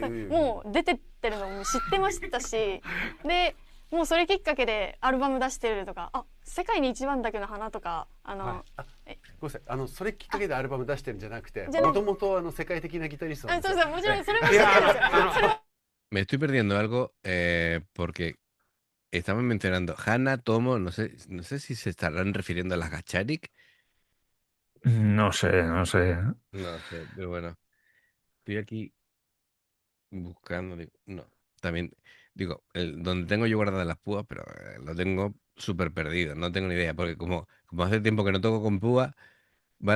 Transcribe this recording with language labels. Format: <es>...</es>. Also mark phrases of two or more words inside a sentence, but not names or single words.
<ja>もう出てってるのも知ってましたし、でもうそれきっかけでアルバム出してるとか、世界に一番だけの花とかごめんなさい、それきっかけでアルバム出してるんじゃなくて、じゃなもともと世界的なギタリストなんですよ。そうそう、もちろんそれも知ってるんですよ。</ja> <es>Me estoy perdiendo algo porque estaban mencionando Hana, Tomo, no sé si se estarán refiriendo a las Gacharik. No sé, no sé. No sé, pero bueno, estoy aquí buscando, digo, no, también, digo, donde tengo yo guardadas las púas, pero lo tengo súper perdido, no tengo ni idea, porque como hace tiempo que no toco con púas, ¿vale?</es>